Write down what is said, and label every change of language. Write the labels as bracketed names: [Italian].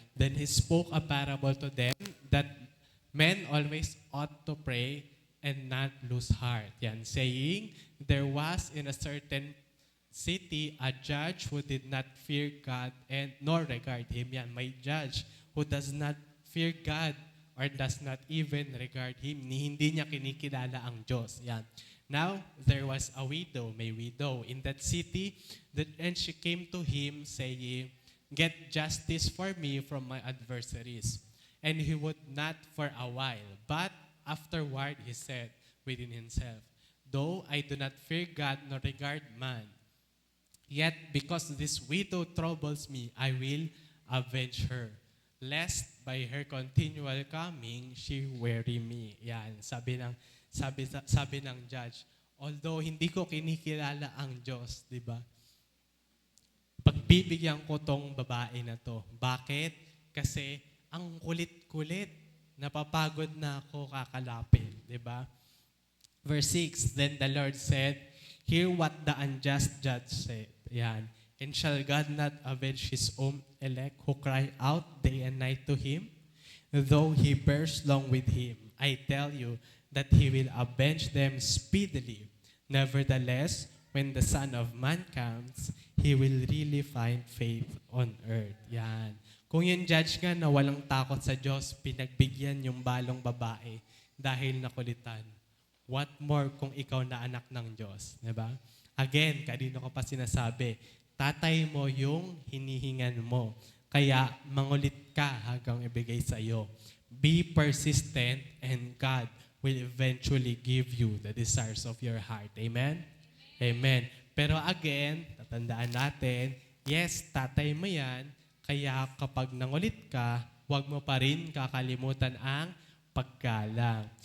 [English] Then he spoke a parable to them that men always ought to pray and not lose heart. Yan. Saying, there was in a certain city a judge who did not fear God and nor regard Him. Yan. May judge who does not fear God or does not even regard Him. [Filipino] Hindi niya kinikilala ang Diyos. Yan. [English] Now, there was a widow, may widow in that city, and she came to him saying, get justice for me from my adversaries. And he would not for a while. But afterward he said within himself, though I do not fear God nor regard man, yet because this widow troubles me, I will avenge her, lest by her continual coming, she weary me. [Filipino] Yan, sabi ng judge, although hindi ko kinikilala ang Diyos, di ba? Pagbibigyan ko tong babae na to. Bakit? Kasi ang kulit-kulit, napapagod na ako kakalapin, di ba? [English] Verse 6, then the Lord said, hear what the unjust judge said. Yan. And shall God not avenge His own elect who cry out day and night to Him? Though He bears long with him, I tell you that He will avenge them speedily. Nevertheless, when the Son of Man comes, He will really find faith on earth. [Filipino] Yan. Kung yung judge nga na walang takot sa Diyos, pinagbigyan yung balong babae dahil nakulitan. [English] What more [Filipino] kung ikaw na anak ng Diyos? Diba? Again, kanino ko pa sinasabi, tatay mo yung hinihingan mo. Kaya mangulit ka hanggang ibigay sa iyo. [English] Be persistent and God will eventually give you the desires of your heart. [Filipino] Amen? Amen. Pero again, tatandaan natin, yes, tatay mo yan, kaya kapag nangulit ka, huwag mo pa rin kakalimutan ang paggalang.